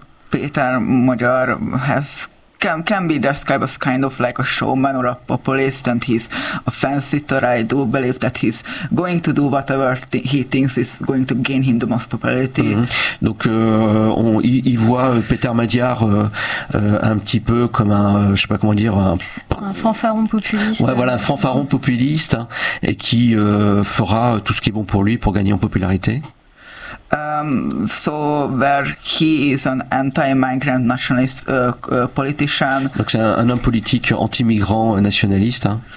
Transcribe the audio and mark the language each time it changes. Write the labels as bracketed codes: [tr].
[en] Peter Mudger can be described as kind of like a showman or a populist, and he's a fancy sitter. I do believe that he's going to do whatever he thinks is going to gain him the most popularity. [fr] Donc, il voit Peter Mudger un petit peu comme un, je sais pas comment dire, un fanfaron populiste. Ouais, voilà, un fanfaron populiste, hein, et qui fera tout ce qui est bon pour lui pour gagner en popularité. [en] So where he is an anti-migrant nationalist politician. [fr] Donc c'est un homme politique anti-migrant nationaliste.